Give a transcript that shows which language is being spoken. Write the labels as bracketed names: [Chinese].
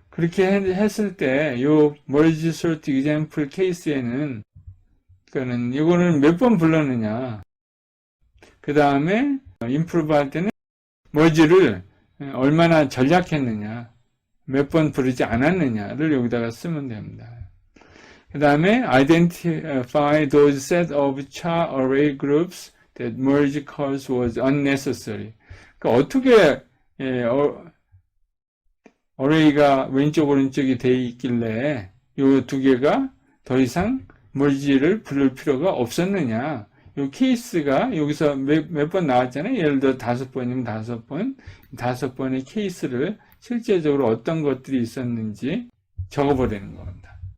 [Korean] 그렇게 했을 때, 요 merge sort example 케이스에는, 그거는, 이거는 몇 번 불렀느냐. 그 다음에, improve 할 때는, merge를 얼마나 전략했느냐. 몇 번 부르지 않았느냐를 여기다가 쓰면 됩니다. 그 다음에, [English] identify those set of char array groups that merge calls was unnecessary. [Korean] 그러니까 어떻게, 어레이가 왼쪽 오른쪽이 돼 있길래 요 두 개가 더 이상 멀지를 부를 필요가 없었느냐. 요 케이스가 여기서 몇 번 나왔잖아요. 예를 들어 5번이면 5번, 5번의 케이스를 실제적으로 어떤 것들이 있었는지 적어버리는 겁니다.